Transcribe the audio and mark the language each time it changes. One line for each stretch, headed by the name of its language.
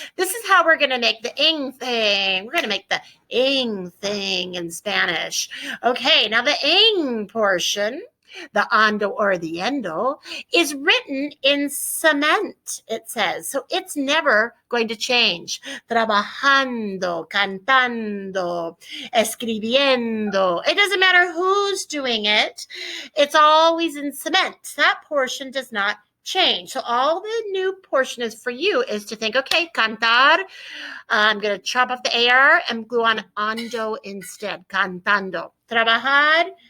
English: This is how we're going to make the ing thing. We're going to make the ing thing in Spanish. Okay, now the ing portion, the ando or the yendo, is written in cement, it says. So it's never going to change.
Spanish: Trabajando, cantando, escribiendo.
English: It doesn't matter who's doing it. It's always in cement. That portion does not change. So all the new portion is for you is to think, okay, cantar. I'm going to chop off the AR and glue on ando instead. Cantando. Trabajar.